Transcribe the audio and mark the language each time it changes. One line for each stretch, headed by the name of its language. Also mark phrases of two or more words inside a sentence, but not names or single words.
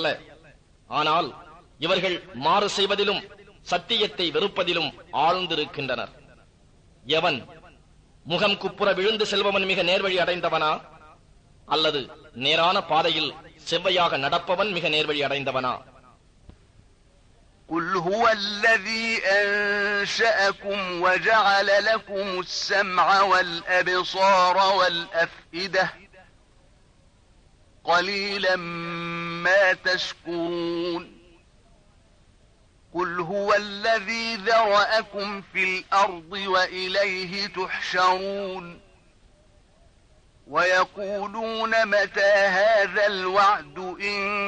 Tamil: ஆனால் இவர்கள் மாறு செய்வதிலும் சத்தியத்தை வெறுப்பதிலும் ஆழ்ந்திருக்கின்றனர். எவன் முகம் குப்புற விழுந்து செல்பவன் மிக நேர்வழி அடைந்தவனா? அல்லது நேரான பாதையில் செவ்வையாக நடப்பவன் மிக நேர்வழி அடைந்தவனா?
Arabic: قل هو الذي أنشأكم وجعل لكم السمع والأبصار والأفئدة قليلا ما تشكرون قل هو الذي ذرأكم في الأرض وإليه تحشرون ويقولون متى هذا الوعد إن